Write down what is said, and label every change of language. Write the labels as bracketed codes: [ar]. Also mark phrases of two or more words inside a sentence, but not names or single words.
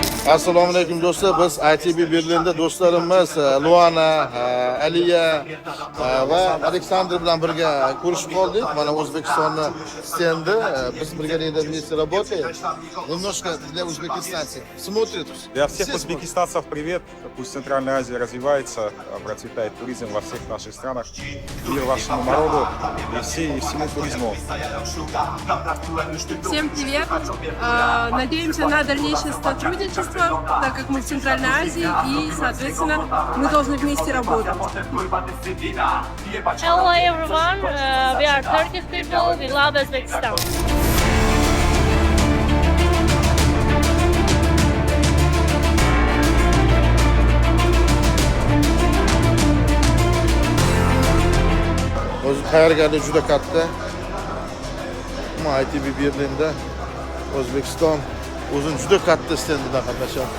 [uz] Assalomu alaykum do'stlar. Biz ITB Berlinda do'stlarimiz Luana, Aliya va Aleksandr bilan birga ko'rishib qoldik. Mana O'zbekistonning stendi. Biz birgalikda [ru] вместе работаем. Немножко для узбекистанцев. Смотрит. Для всех узбекистанцев привет. Пусть Центральная Азия развивается, процветает туризм во всех наших странах. Мир вашему народу и всему туризму. Всем привет! Надеемся на дальнейшее сотрудничество, так как мы в Центральной Азии и, соответственно, мы должны вместе работать. [en] Hello everyone, we are Turkish people, we love Uzbekistan. [uz] O'zi tayyorgarlik juda katta. ITB Berlinda O'zbekiston o'zini juda katta stendida qatnashyapti.